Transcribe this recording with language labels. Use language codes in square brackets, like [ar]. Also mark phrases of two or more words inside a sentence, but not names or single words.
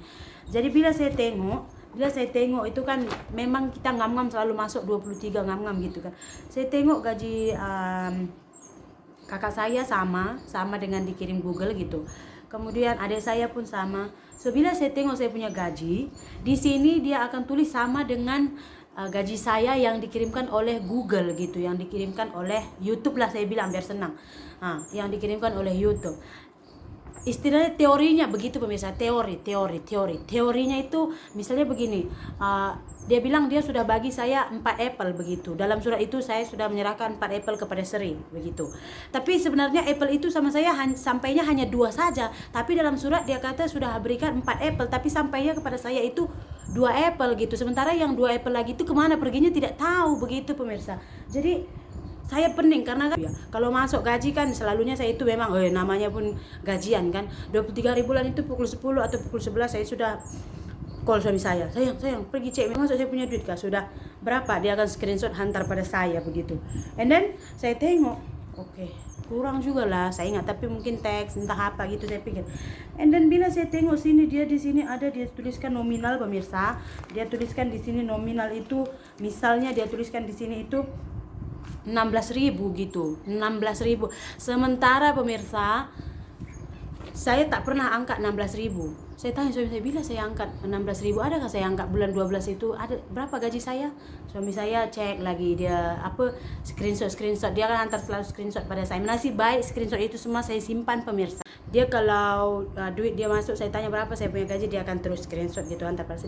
[ms] Jadi bila saya tengok itu kan memang kita ngam-ngam selalu masuk 23 ngam-ngam gitu kan. Saya tengok gaji kakak saya sama dengan dikirim Google gitu. Kemudian adik saya pun sama So bila saya tengok saya punya gaji, di sini dia akan tulis sama dengan gaji saya yang dikirimkan oleh Google gitu, yang dikirimkan oleh YouTube lah, saya bilang biar senang. Yang dikirimkan oleh YouTube. Istilahnya teorinya begitu pemirsa, teorinya itu misalnya begini, dia bilang dia sudah bagi saya 4 apple begitu. Dalam surat itu saya sudah menyerahkan 4 apple kepada Sri begitu. Tapi sebenarnya apple itu sama saya sampainya hanya 2 saja. Tapi dalam surat dia kata sudah berikan 4 apple, tapi sampainya kepada saya itu 2 apple gitu. Sementara yang 2 apple lagi itu kemana perginya tidak tahu begitu pemirsa. Jadi saya pening karena kan kalau masuk gaji kan selalunya saya itu memang namanya pun gajian kan 23.000 bulan itu pukul 10 atau pukul 11 saya sudah call suami saya, sayang pergi cek masuk saya punya duit kah, sudah berapa, dia akan screenshot hantar pada saya begitu. [en] And then [ms] saya tengok oke, kurang juga lah saya ingat, tapi mungkin teks entah apa gitu saya pikir. [en] And then [ms] bila saya tengok sini, dia di sini ada dia tuliskan nominal pemirsa, dia tuliskan di sini nominal itu misalnya dia tuliskan di sini itu 16.000 gitu, 16.000. Sementara pemirsa saya tak pernah angkat 16.000. Saya tanya suami saya, bila saya angkat 16.000, adakah saya angkat bulan 12 itu, ada berapa gaji saya? Suami saya cek lagi, dia screenshot, dia akan hantar selalu screenshot pada saya. Nasib baik screenshot itu semua saya simpan pemirsa. Dia kalau duit dia masuk, saya tanya berapa saya punya gaji, dia akan terus screenshot gitu hantar pada saya.